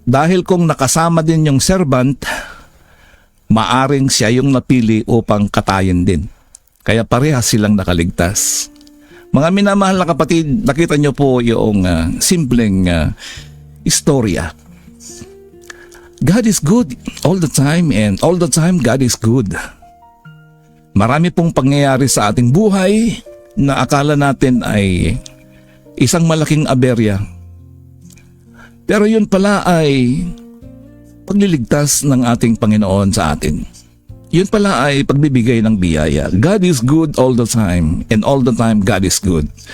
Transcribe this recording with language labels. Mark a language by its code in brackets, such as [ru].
[tl] Dahil kung nakasama din yung servant, maaring siya yung napili upang katayin din. Kaya parehas silang nakaligtas. Mga minamahal na kapatid, nakita niyo po yung simpleng istorya. [en] God is good all the time and all the time God is good. [tl] Marami pong pangyayari sa ating buhay na akala natin ay isang malaking aberya. Pero yun pala ay pagliligtas ng ating Panginoon sa atin. Yun pala ay pagbibigay ng biyaya. [en] God is good all the time and all the time God is good.